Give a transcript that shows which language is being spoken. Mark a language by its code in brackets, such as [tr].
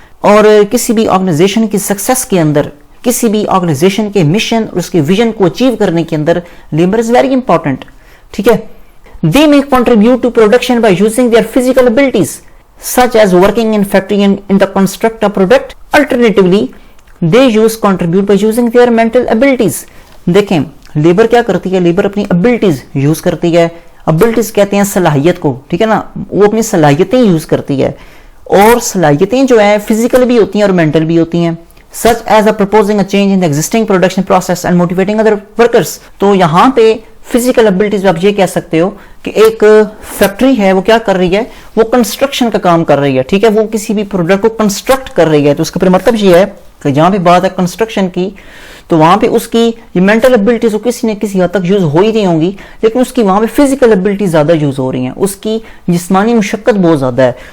[hi] और किसी भी ऑर्गेनाइजेशन की सक्सेस के अंदर, किसी भी ऑर्गेनाइजेशन के मिशन और उसके विजन को अचीव करने के अंदर [en] Labour is very important. [hi] ठीक है, [en] They may contribute to production by using their physical abilities such as working in factory and in the construct a product. Alternatively, they use contribute by using their mental abilities. [hi] देखें labour क्या करती है, labour अपनी abilities use करती है। Abilities कहते हैं सलाहियत को, ठीक है ना, वो अपनी सलाहियतें यूज करती है, और सलाहियतें जो है फिजिकल भी होती हैं और मेंटल भी होती हैं। [en] Such as proposing a change in the existing production process and motivating other workers. [hi] तो यहाँ पे फिजिकल एबिलिटीज आप ये कह सकते हो कि एक फैक्ट्री है वो क्या कर रही है, वो कंस्ट्रक्शन का काम कर रही है। ठीक है, वो किसी भी प्रोडक्ट को कंस्ट्रक्ट कर रही है, तो उसका मतलब ये है कि जहां पे बात है कंस्ट्रक्शन की, तो वहां पे उसकी ये मेंटल एबिलिटीज तो किसी न किसी हद तक यूज हो ही नहीं होंगी, लेकिन उसकी वहां पे फिजिकल एबिलिटी ज्यादा यूज हो रही है, उसकी जिस्मानी मुशक्कत बहुत ज्यादा है।